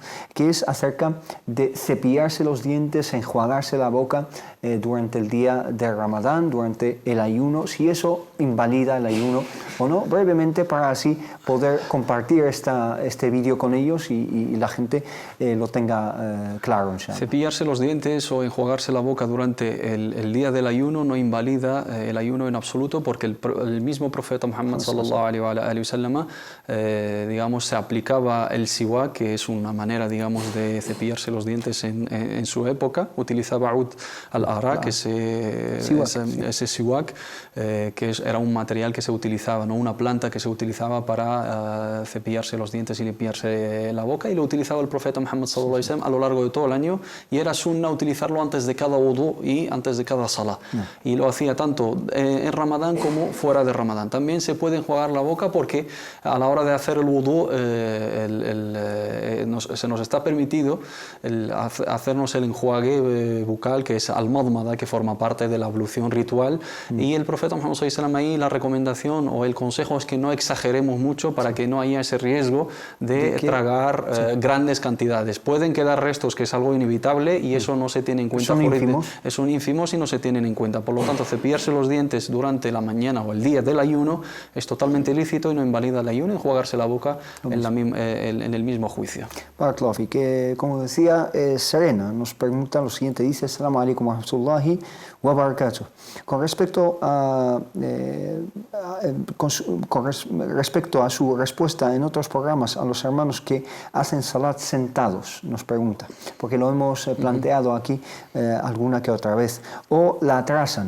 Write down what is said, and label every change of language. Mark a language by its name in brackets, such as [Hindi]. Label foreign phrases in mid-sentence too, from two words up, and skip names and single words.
[Spanish] Que es acerca de cepillarse los dientes, enjuagarse la boca durante el día de Ramadán, durante el ayuno, si eso invalida el ayuno o no, brevemente, para así poder compartir este vídeo con ellos y la gente lo tenga claro. Cepillarse los dientes o enjuagarse la boca durante el día del ayuno no invalida el ayuno en absoluto, porque el mismo profeta Muhammad [Arabic] صلى الله عليه وسلم, [Spanish] digamos, se aplicaba el siwak, que es una manera, digamos, de cepillarse los dientes en su época. Utilizaba [Arabic] عود الأراك, [Spanish] ese siwak, que era un material que se utilizaba, ¿no? Una planta que se utilizaba para cepillarse los dientes y limpiarse la boca, y lo utilizaba el profeta Muhammad [Arabic] صلى الله عليه وسلم [Spanish] a lo largo de todo el año, y era sunna utilizarlo antes de cada wudu y antes de cada salah. Y lo hacía tanto en Ramadán como fuera de Ramadán. También se puede enjuagar la boca, porque a la hora de hacer el wudu se nos está permitido hacernos el enjuague bucal, que es al-madmada, que forma parte de la ablución ritual. Y el profeta Muhammad [Arabic] صلى الله عليه وسلم, [Spanish] ahí la recomendación o el consejo es que no exageremos mucho, para que no haya ese riesgo de tragar grandes cantidades. Pueden quedar restos, que es algo inevitable, y eso no se tiene en cuenta. Son ínfimos y no se tienen en cuenta. Por lo tanto, cepillarse los dientes durante la mañana o el día del ayuno es totalmente lícito y no invalida el ayuno. Enjuagarse la boca en el mismo juicio. Barakallahu, que como decía, Serena nos pregunta lo siguiente, dice: [Arabic] السلام عليكم ورحمة الله وبركاته. [Spanish] Con respecto a su respuesta en otros programas a los hermanos que hacen salat sentados, nos pregunta, porque lo hemos planteado aquí alguna que otra vez, o la atrasan.